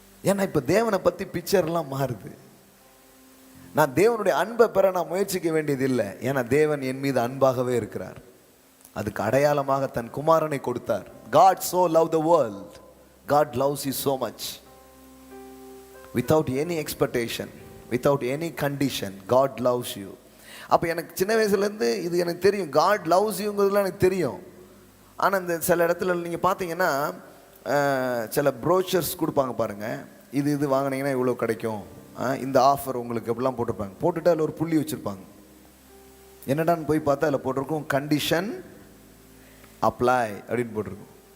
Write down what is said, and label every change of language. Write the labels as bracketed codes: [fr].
[ta] ஏன்னா இப்போ தேவனை பற்றி பிக்சர்லாம் மாறுது. நான் தேவனுடைய அன்பை பெற நான் முயற்சிக்க வேண்டியது இல்லை. ஏன்னா தேவன் என் மீது அன்பாகவே இருக்கிறார். அதுக்கு அடையாளமாக தன் குமாரனை கொடுத்தார். [en] God so loved the world. God loves you so much. Without any expectation, without any condition, God loves you. [ta] அப்போ எனக்கு சின்ன வயசுலேருந்து இது எனக்கு தெரியும். [en] God loves you [ta] ங்கிறதுலாம் எனக்கு தெரியும். ஆனால் இந்த சில இடத்துல நீங்கள் பார்த்தீங்கன்னா சில ப்ரோச்சர்ஸ் கொடுப்பாங்க பாருங்கள், இது வாங்கினீங்கன்னா இவ்வளோ கிடைக்கும், இந்த ஆஃபர் உங்களுக்கு எப்படிலாம் போட்டிருப்பாங்க. போட்டுட்டு அதில் ஒரு புள்ளி வச்சுருப்பாங்க. என்னடான்னு போய் பார்த்தா அதில் போட்டிருக்கும் கண்டிஷன் அப்ளை அப்படின்னு போட்டிருக்கும்.